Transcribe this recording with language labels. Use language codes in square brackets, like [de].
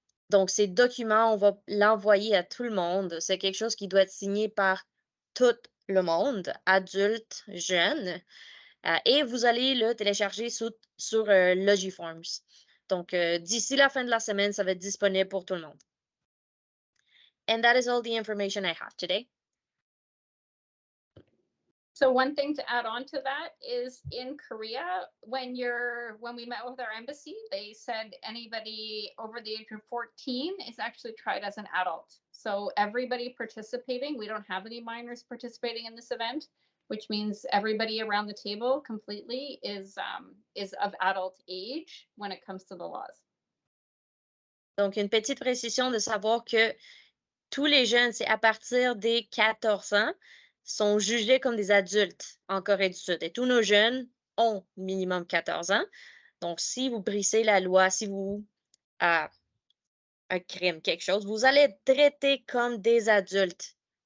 [fr] Donc, ces documents, on va l'envoyer à tout le monde. C'est quelque chose qui doit être signé par tout le monde, adultes, jeunes, et vous allez le télécharger sur Logiforms. Donc, d'ici la fin de la semaine, ça va être disponible pour tout le monde. [en] And that is all the information I have today. So one thing to add on to that is in Korea, when we met with our embassy, they said anybody over the age of 14 is actually tried as an adult. So everybody participating, we don't have any minors participating in this event, which means everybody around the table completely is of adult age when it comes to the laws. [fr] Donc, une petite précision de savoir que tous les jeunes, c'est à partir des 14 ans, sont jugés comme des adultes en Corée du Sud. Et tous nos jeunes ont minimum 14 ans. Donc, si vous brisez la loi, si vous un crime, quelque chose, vous allez être traités comme des adultes.